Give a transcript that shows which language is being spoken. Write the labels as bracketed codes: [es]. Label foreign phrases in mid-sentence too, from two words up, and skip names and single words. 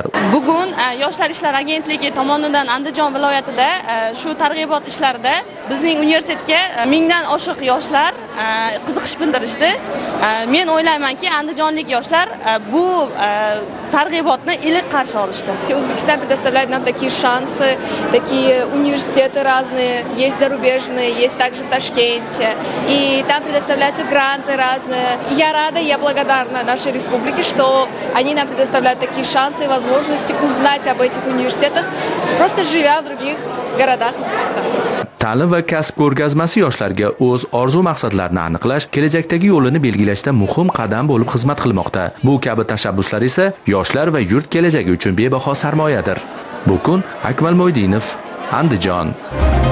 [uz] Bugun Yoshlar ishlari agentligi tomonidan Andijon viloyatida shu targ'ibot ishlarida bizning universitetga 1000 dan oshiq yoshlar qiziqish bildirishdi. Men o'ylaymanki, andijonlik yoshlar bu targ'ibotni iliq qarshi olishdi. [ru] Узбекистан предоставляет нам такие шансы, такие университеты разные, есть зарубежные, есть также в Ташкенте, и там предоставляются гранты разные. Я рада, я благодарна нашей республике, что они нам предоставляют такие шансы и возможности узнать об этих университетах, просто живя в других городах Узбекистана. [uz] Ta'lim va kasb ko'rgazmasi yoshlarga o'z orzu maqsadlarini aniqlash, kelajakdagi yo'lini belgilashda muhim qadam bo'lib xizmat qilmoqda. Bu kabi tashabbuslar esa yoshlar va yurt kelajagi uchun bebaho sarmoyadir. Bu kun Akmal Mo'ydinov, Andijon.